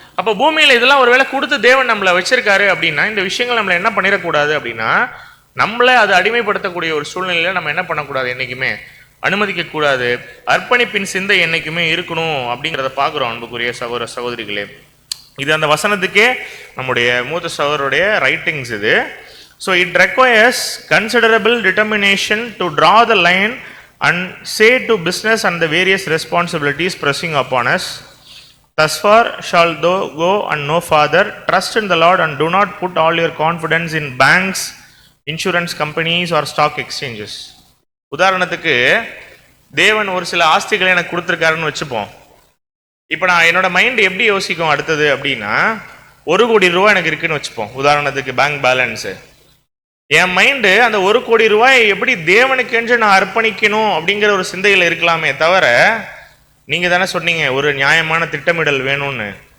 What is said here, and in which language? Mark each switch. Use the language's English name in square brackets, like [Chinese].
[Tamil] அப்போ பூமியில் இதெல்லாம் ஒரு வேளை கொடுத்து தேவன் நம்மளை வச்சிருக்காரு அப்படின்னா, இந்த விஷயங்கள் நம்மளை என்ன பண்ணிடக்கூடாது அப்படின்னா, நம்மளை அது அடிமைப்படுத்தக்கூடிய ஒரு சூழ்நிலையில் நம்ம என்ன பண்ணக்கூடாது, என்றைக்குமே அனுமதிக்கக்கூடாது. அர்ப்பணிப்பின் சிந்தை என்றைக்குமே இருக்கணும் அப்படிங்கிறத பார்க்குறோம் அன்புக்குரிய சகோதர சகோதரிகளே. இது அந்த வசனத்துக்கே நம்முடைய மூத்த சகோதரருடைய ரைட்டிங்ஸ் இது. [English] So it requires considerable determination to draw the line and say to business and the various responsibilities pressing upon us, thus far shall thou go and no farther. Trust in the Lord and do not put all your confidence in banks, insurance companies or stock exchanges. [Tamil] உதாரணத்துக்கு தேவன் ஒரு சில ஆஸ்திகளை எனக்கு கொடுத்துருக்காருன்னு வச்சுப்போம். இப்போ நான் என்னோட mind எப்படி யோசிக்கும் அடுத்தது அப்படின்னா, 1 கோடி ரூபாய் எனக்கு இருக்குன்னு வச்சுப்போம் உதாரணத்துக்கு, பேங்க் பேலன்ஸு. என் மைண்டு அந்த 1 கோடி ரூபாயை எப்படி தேவனுக்கென்று நான் அர்ப்பணிக்கணும் அப்படிங்கிற ஒரு சிந்தையில் இருக்கலாமே தவிர, நீங்கள் தானே சொன்னீங்க ஒரு நியாயமான திட்டமிடல் வேணும்னு.